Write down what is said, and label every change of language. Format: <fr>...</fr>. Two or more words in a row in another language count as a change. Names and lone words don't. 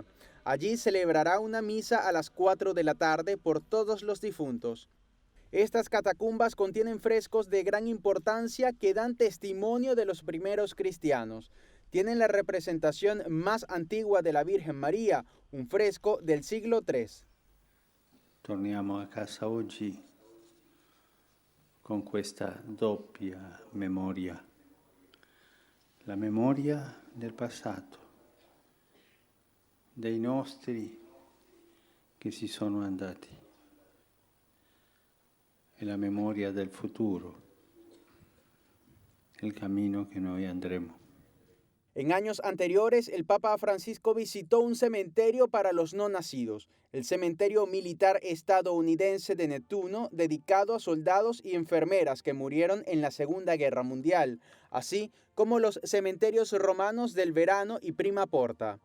<es>Allí celebrará una misa a las 4 de la tarde por todos los difuntos. Estas catacumbas contienen frescos de gran importancia que dan testimonio de los primeros cristianos. Tienen la representación más antigua de la Virgen María, un fresco del siglo III.</es> <it>Torniamo a casa oggi con questa doppia memoria. La memoria del passato, dei nostri che si sono andati, e la memoria del futuro, il cammino che noi andremo.</it> <es>En años anteriores, el Papa Francisco visitó un cementerio para los no nacidos, el cementerio militar estadounidense de Nettuno, dedicado a soldados y enfermeras que murieron en la Segunda Guerra Mundial, así como los cementerios romanos del Verano y Prima Porta.</es>